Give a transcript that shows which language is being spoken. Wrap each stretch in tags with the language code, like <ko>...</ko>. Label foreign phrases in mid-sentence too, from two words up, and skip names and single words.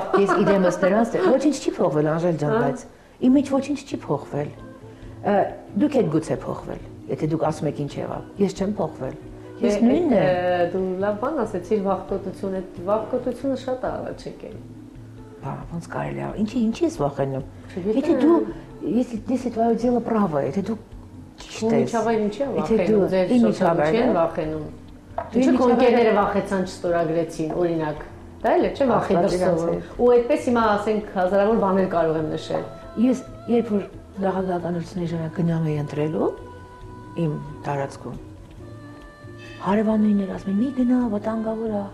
<hy>Ես իրենս նրանց ոչինչ չի փոխվել, Անժել ջան, բայց իմ մեջ ոչինչ չի փոխվել։ Դուք եք գուցե փոխվել, եթե դուք ասում եք ինչ եղավ։ Ես չեմ փոխվել։ Ես նույնն եմ։ Դու լավ բան ասեցիր, վախկոտությունը, վախկոտությունը շատ առաջ եկել։ Բա, ոնց կարելի է։ Ինչի ես վախենում։ Եթե դու,</hy> <ru>если твое дело право,</ru> <hy>եթե դու ճիշտ ես։ Միջավայր ինչի է վախենում, ձեր միջավայրը չեն վախենում։ Ինչու կոնկերները վախեցան չստորագրեցին, օրինակ։ Դա էլ է, չէ՞ վախի դրսով։ Ու այդպես հիմա ասենք հազարավոր բաներ կարող եմ նշել։ Ես երբ որ նախագահականությունների ժամանակ գնում էի ընտրելու իմ տարածքում, հարևանուհիներ ասում են՝ «Մի գնա, վտանգավոր է»։</hy>